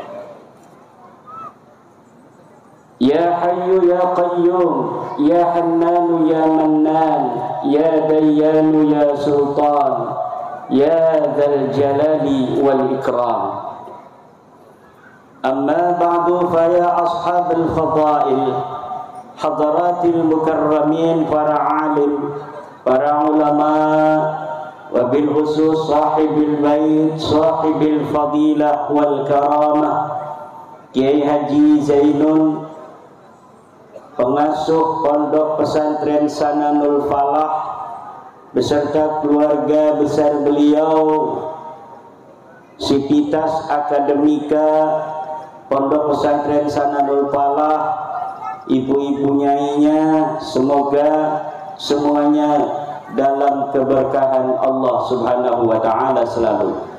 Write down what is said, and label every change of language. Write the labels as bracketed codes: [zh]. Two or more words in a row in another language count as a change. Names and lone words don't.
[ar] يا حي يا قيوم يا حنان يا منان يا ديان يا سلطان يا ذا الجلال والإكرام. أما بعد فيا أصحاب الفضائل حضرات المكرمين, [id] para alim, para ulama, [ar] وبالخصوص صاحب البيت صاحب الفضيلة والكرامة, Kiai Haji Zainun, [id] pengasuh Pondok Pesantren Sananul Falah beserta keluarga besar beliau, Sivitas Akademika Pondok Pesantren Sananul Falah, ibu-ibu nyainya, semoga semuanya dalam keberkahan Allah [ar] سبحانه وتعالى [id] selalu.